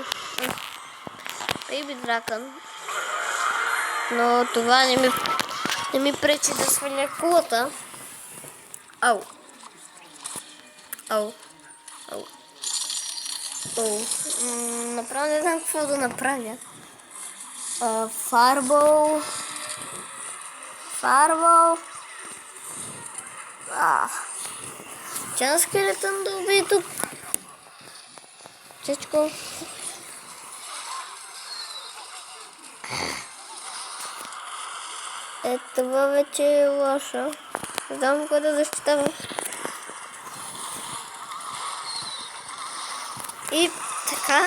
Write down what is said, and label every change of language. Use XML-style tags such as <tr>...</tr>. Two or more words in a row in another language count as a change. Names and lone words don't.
<bg>Baby Dragon. Но това не ми пречи да сваля кулата. Ау. Направо не знам какво да направя. Fireball. Giant Skeleton да убие тук. Всичко. Това вече е лошо. Не знам кога да защитавам. И така.</bg>